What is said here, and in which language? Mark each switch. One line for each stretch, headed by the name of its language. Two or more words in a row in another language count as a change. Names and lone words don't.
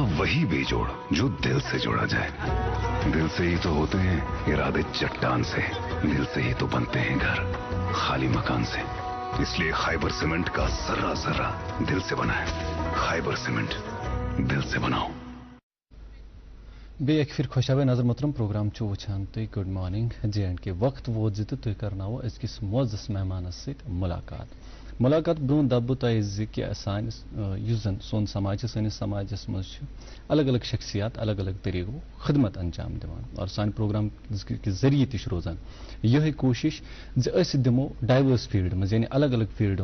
Urdu: وہی بے جوڑ جو دل سے جوڑا جائے دل سے ہی تو ہوتے ہیں ارادے چٹان سے دل سے ہی تو بنتے ہیں گھر خالی مکان سے اس لیے خیبر سیمنٹ کا ذرہ ذرہ دل سے بنا ہے خیبر سیمنٹ دل سے بناؤ
Kashmiri: بیٚیہِ اَکہِ پھِرِ خۄشاوے نظر محترم پروگرام چھُ وٕچھان تُہۍ
English: good morning
Kashmiri: JNK وقت ووت زِ تہٕ تُہۍ کرناوو أزکِس معزز مہمانس سۭتۍ مُلاقات برونٛہہ دَبہٕ بہٕ تۄہہِ زِ کہِ سانہِ یُس زن سون سماج چھُ سٲنِس سماجس منٛز چھِ الگ الگ شخصیات الگ الگ طریقو خدمت انجام دِوان اور سانہِ پروگرام کہِ ذٔریعہِ تہِ چھِ روزان یِہے کوٗشش زِ أسۍ دِمو
English: diverse field
Kashmiri: منٛز یعنی الگ الگ فیٖلڈو